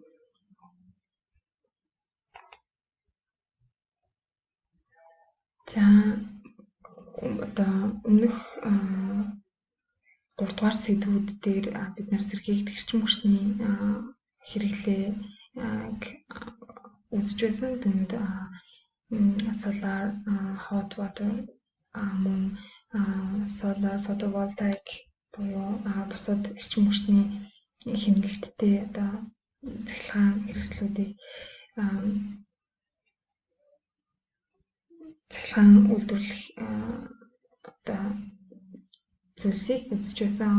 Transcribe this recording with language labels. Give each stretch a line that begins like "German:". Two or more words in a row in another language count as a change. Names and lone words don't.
Mongolian: За өмнөх 3 дугаар сэдвүүд дээр бид нар сэргийлэх эрчим хүчний хэрэглээг үзэж байсан. Тэнд
English: solar, hot water,
Mongolian: мөн
English: solar photovoltaic
Mongolian: буюу бусад эрчим хүчний хэмнэлттэй цахилгаан хэрэгслүүдийг цахилгаан үйлдвэрлэх зүйлсийг үзэж байсан.